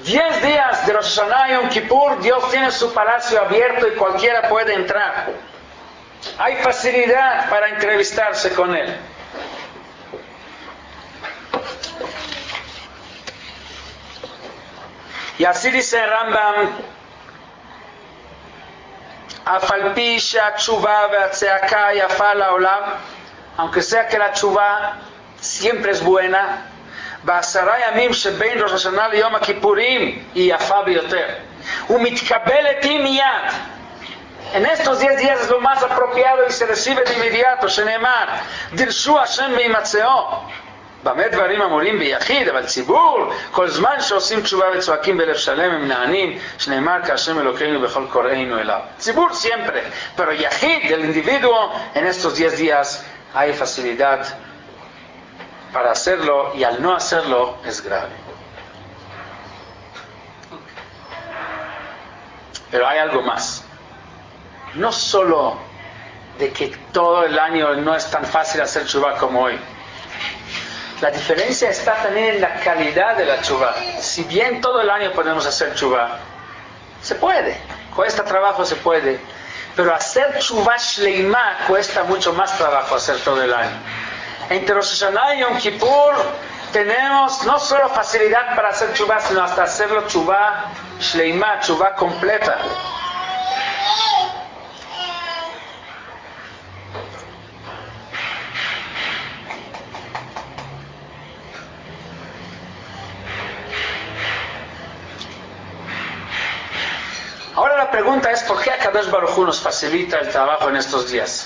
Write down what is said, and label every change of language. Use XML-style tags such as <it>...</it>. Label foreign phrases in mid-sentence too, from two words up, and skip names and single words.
<es>10 días de Rosh Hashanah y Yom Kippur, Dios tiene su palacio abierto y cualquiera puede entrar. Hay facilidad para entrevistarse con Él. Y así dice Rambam,</es> <he>אף על פי שהתשובה והצעקה יפה לעולם,</he> <es>aunque sea que la tshuva siempre es buena,</es> <he>בעשרה ימים שבין ראש השנה ליום הכיפורים היא יפה ביותר. ומתקבלת היא מיד.</he> <es>En estos 10 días es lo más apropiado y se recibe de inmediato,</es> <he>שנאמר, דרשו השם וימצאו. במה דברים אמורים ביחיד, אבל ציבור, כל זמן שעושים תשובה וצועקים בלב שלם הם נענים, שנאמר כהשם אלוקינו בכל קוראינו אליו.</he> <es>ציבור siempre, pero יחיד, el individuo, en estos 10 días hay facilidad para hacerlo, y al no hacerlo es grave. Pero hay algo más. No solo de que todo el año no es tan fácil hacer tshuva como hoy. La diferencia está también en la calidad de la tshuva. Si bien todo el año podemos hacer tshuva, se puede, cuesta trabajo, se puede, pero hacer</es> <he>תשובה שלמה</he> <es>cuesta mucho más trabajo hacer todo el año. Entre Rosh Hashanah y Yom Kippur tenemos no solo facilidad para hacer tshuva, sino hasta hacerlo</es> <he>תשובה שלמה,</he> <es>tshuva completa. Ahora la pregunta es, ¿por qué Akadosh Baruj Hu nos facilita el trabajo en estos días?</es>